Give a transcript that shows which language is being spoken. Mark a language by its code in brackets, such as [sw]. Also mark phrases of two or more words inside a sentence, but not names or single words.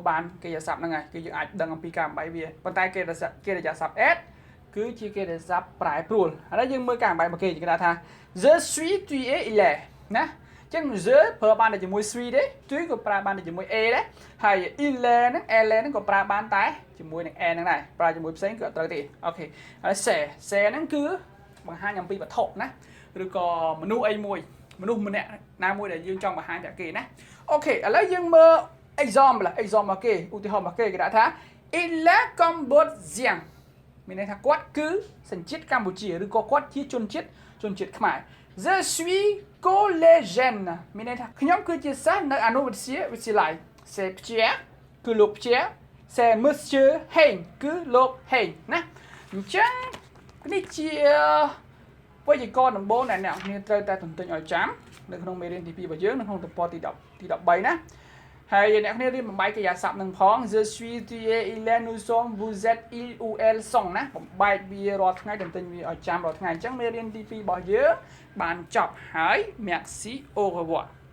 [km] បានកិរិយាសព្ទហ្នឹងហើយគឺយើងអាចដឹងអំពីការបំបែកវាប៉ុន្តែកិរិយាសព្ទ être គឺជាកិរិយាសព្ទប្រែប្រួលឥឡូវយើងមើលការបំបែករបស់គេគេថា [fr] je suis tu es il est [km] ណាអញ្ចឹង je ប្រើបានតែជាមួយ suis ទេ tu ក៏ប្រើបានតែជាមួយ a ដែរហើយ il est ហ្នឹង elle ហ្នឹងក៏ប្រើបានតែជាមួយនឹង a ហ្នឹងដែរប្រើជាមួយផ្សេងគឺអត់ត្រូវទេអូខេហើយ c'est ហ្នឹងគឺបង្ហាញអំពីវត្ថុណាឬក៏មនុស្សអីមួយមនុស្សម្នាក់ណាមួយដែលយើងចង់ បង្ហាញតែគេណាអូខេឥឡូវយើងមើល exemple របស់គេឧទាហរណ៍របស់គេគេដាក់ថា [fr] il est cambodgien [km] មានន័យថាគាត់គឺសញ្ជាតិកម្ពុជាឬក៏ គាត់ជាជនជាតិខ្មែរ [fr] je suis collégienne [km] មានន័យថាខ្ញុំគឺជាសិស្សនៅអនុវិទ្យាវិទ្យាល័យ c'est Pierre គឺលោក Pierre [fr] c'est monsieur Heng [km] គឺលោក Heng ណាអញ្ចឹងនេះជាវេយ្យាករណ៍ដំបូងដែលអ្នកនរត្រូវតែទន្ទឹងឲ្យចាំនៅក្នុងមេរៀនទី2របស់យើងនៅក្នុងទំព័រទី13ណាហើយអ្នកនររៀនបំបែកកិរិយាសព្ទនឹងផង [fr] je suis tu es il est nous sommes vous êtes il ou elle sont [km] ណាបំបែកវារាល់ថ្ងៃទន្ទឹងវាឲ្យចាំរាល់ថ្ងៃអញ្ចឹងមេរៀនទី2របស់យើងបានចប់ហើយ [fr] Merci au revoir